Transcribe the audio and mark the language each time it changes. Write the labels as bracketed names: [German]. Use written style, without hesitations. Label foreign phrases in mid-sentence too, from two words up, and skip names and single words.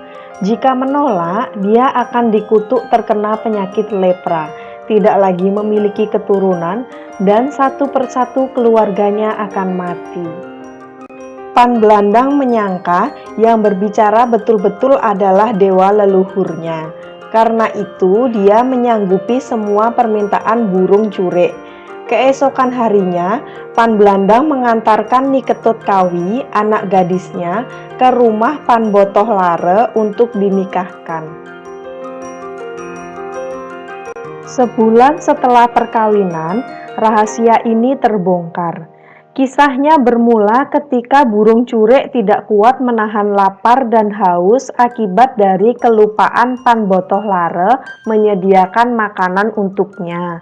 [Indonesian] Jika menolak, dia akan dikutuk terkena penyakit lepra, tidak lagi memiliki keturunan, dan satu persatu keluarganya akan mati. Pan Blandang menyangka yang berbicara betul-betul adalah dewa leluhurnya. Karena itu, dia menyanggupi semua permintaan burung curik. Keesokan harinya, Pan Blandang mengantarkan Ni Ketut Kawi, anak gadisnya, ke rumah Pan Botohlare untuk dinikahkan. Sebulan setelah perkawinan, rahasia ini terbongkar. Kisahnya bermula ketika burung curik tidak kuat menahan lapar dan haus akibat dari kelupaan Pan Botohlare menyediakan makanan untuknya.